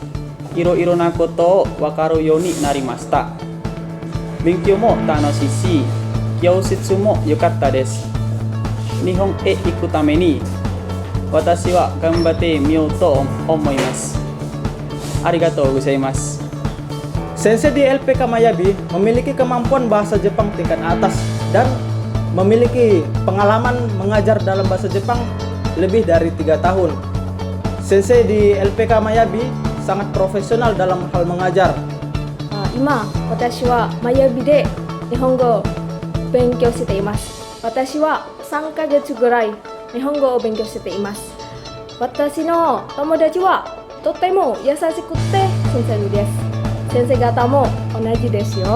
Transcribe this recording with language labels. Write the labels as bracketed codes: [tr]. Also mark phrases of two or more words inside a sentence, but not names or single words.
[ja] いろいろなことを分かるようになりました。勉強も楽しいし、教室も良かったです。日本へ行くために私は頑張ってみようと思います。ありがとうございます。 [id] Sensei di LPK Mayabi memiliki kemampuan bahasa Jepang tingkat atas dan memiliki pengalaman mengajar dalam bahasa Jepang lebih dari 3 tahun. Sensei di LPK Mayabi sangat profesional dalam hal mengajar. [ja] 今、私はマヤビで日本語を勉強しています。私は3ヶ月ぐらい日本語を勉強しています。私の友達はとても優しくて親切です。先生方も同じですよ。